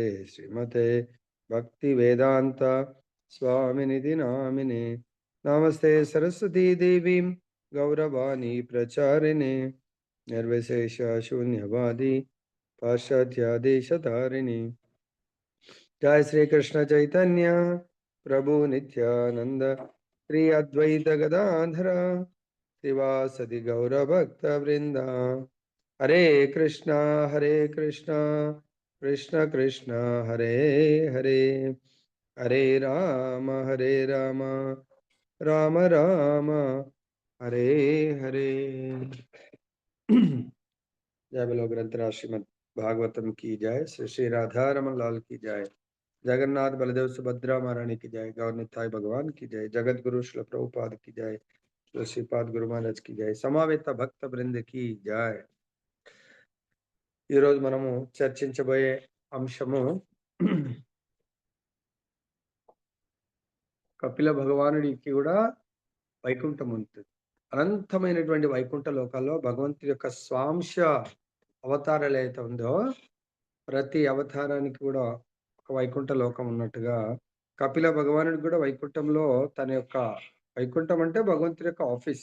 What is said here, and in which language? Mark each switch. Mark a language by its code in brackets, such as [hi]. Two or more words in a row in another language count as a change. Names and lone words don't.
[sa] श्रीमते भक्ति वेदांत स्वामिनिति नामिने नमस्ते सरस्वती देवी गौरवाणी प्रचारिणे निर्विशेष शून्यवादी पाश्चात्यादेशधारिणी जय श्री कृष्ण चैतन्य प्रभु नित्यानंद श्री अद्वैत गदाधर श्रीवासदि गौर भक्त वृंदा हरे कृष्णा [hi] कृष्ण कृष्ण हरे हरे हरे राम राम राम हरे हरे। जय बोलो ग्रंथराज श्रीमद् भागवतम की जय। श्री श्री राधा रमन लाल की जय। जगन्नाथ बलदेव सुभद्रा महारानी की जय। गौर निताई भगवान की जय। जगत गुरु श्री प्रभुपाद की जय। श्री श्रीपाद गुरु महाराज की जय। [te] సమవేత భక్త బృంద [hi] की जय। [te] ఈ రోజు మనము చర్చించబోయే అంశము కపిల భగవానుడికి కూడా వైకుంఠం ఉంటుంది. అనంతమైనటువంటి వైకుంఠ లోకాల్లో భగవంతుడి యొక్క స్వాంశ అవతారాలు ఏదైతే ఉందో ప్రతి అవతారానికి కూడా ఒక వైకుంఠ లోకం ఉన్నట్టుగా కపిల భగవానుడికి కూడా వైకుంఠంలో తన యొక్క వైకుంఠం అంటే భగవంతుడి యొక్క ఆఫీస్.